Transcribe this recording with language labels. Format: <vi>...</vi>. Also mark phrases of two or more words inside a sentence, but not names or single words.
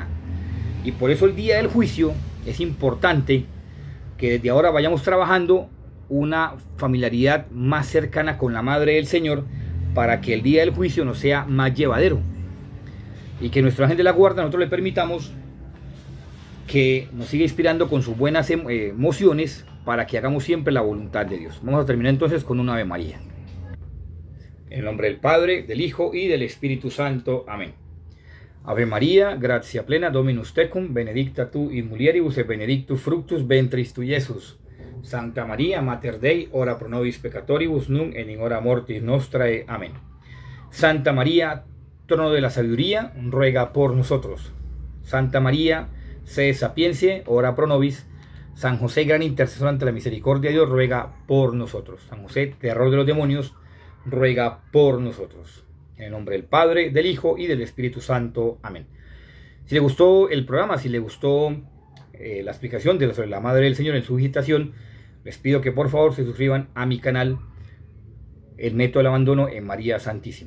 <es>Y por eso el día del juicio es importante que desde ahora vayamos trabajando una familiaridad más cercana con la Madre del Señor, para que el día del juicio nos sea más llevadero, y que nuestro ángel de la guarda nosotros le permitamos que nos siga inspirando con sus buenas emociones, para que hagamos siempre la voluntad de Dios. Vamos a terminar entonces con una Ave María. En el nombre del Padre, del Hijo y del Espíritu Santo. Amén.</es> <la>Ave María, gratia plena, Dominus tecum, benedicta tu in mulieribus et benedictus fructus ventris tui, Iesus. Santa María, Mater Dei, ora pro nobis peccatoribus, nunc et in hora mortis nostrae.</la> <es>Amén. Santa María, trono de la sabiduría, ruega por nosotros.</es> <la>Santa María, sede sapientia, ora pro nobis.</la> <es>San José, gran intercesor ante la misericordia de Dios, ruega por nosotros. San José, terror de los demonios, ruega por nosotros. En el nombre del Padre, del Hijo y del Espíritu Santo. Amén. Si le gustó el programa, si le gustó la explicación sobre la Madre del Señor en su visitación, les pido que por favor se suscriban a mi canal, El Método del Abandono en María Santísima.</es>